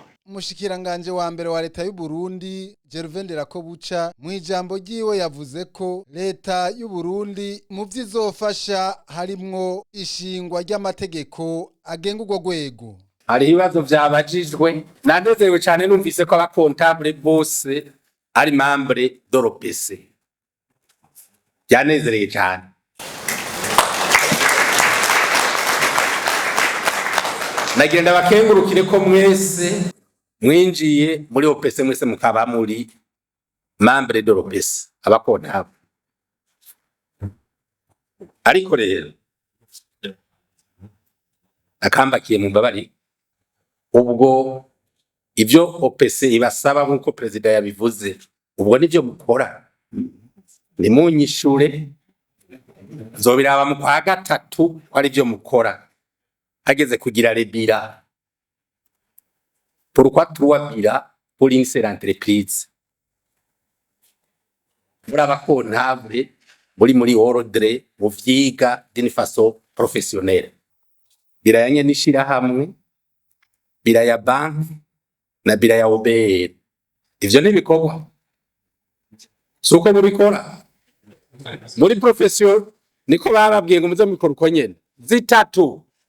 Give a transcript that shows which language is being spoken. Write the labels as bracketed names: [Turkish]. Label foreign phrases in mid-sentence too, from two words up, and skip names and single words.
[Rundi] Umushikiranganje wa mbere wa leta y'u Burundi Gervais Ndirakobuca mu ijambo ryiwe yavuze ko leta y'u Burundi mu vyizofasha harimwo ishingwa ry'amategeko agenga urwo rwego. Hari ibibazo vyabajijwe, nanezerewe cyane numvise ko abakontable bose ari [French] membre de l'OPC. [Rundi] Byanezereye cyane. Nagenda bakengurukire ko mwese mwinjiye muri OPC, mwese mukaba muri [French] membre de l'OPC [Rundi] abakontable. Ariko rero akambakiye mu mbabari, ubwo ivyo OPC ibasaba nkuko president yabivuze, ubwo nivyo mukora, nimunyishure nzobiraba mu kwa gatatu ari byo mukora. Hageze kugira rebira, [French] pourquoi trois bira pour une seule entreprise? [Rundi] Muri abakontable muri ordre mu vyiga [French] d'une façon professionnelle, [Rundi] birayanye nishira hamwe, bira ya banki na bira ya OBR. Ivyo nibikorwa suko mubikora muri profession, niko bababwiye ngo muze mubikora uko nyene zitatu.